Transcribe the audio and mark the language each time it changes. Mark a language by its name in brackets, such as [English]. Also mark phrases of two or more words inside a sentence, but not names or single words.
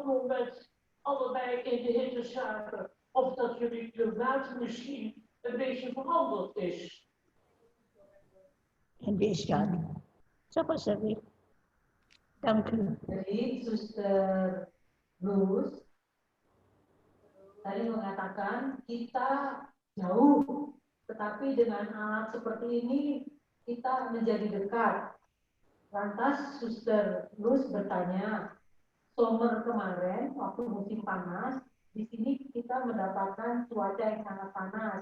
[Dutch] met allebei in de hitte zaten, of dat jullie klimaat misschien een beetje veranderd is. En wees gaan. [Indonesian] Siapa sih? [Dutch] Dank u. [Indonesian] Jadi Suster Ruth tadi mengatakan kita jauh, tetapi dengan alat seperti ini kita menjadi dekat. Lantas Suster Ruth bertanya, summer kemarin waktu musim panas, di sini kita mendapatkan cuaca yang sangat panas.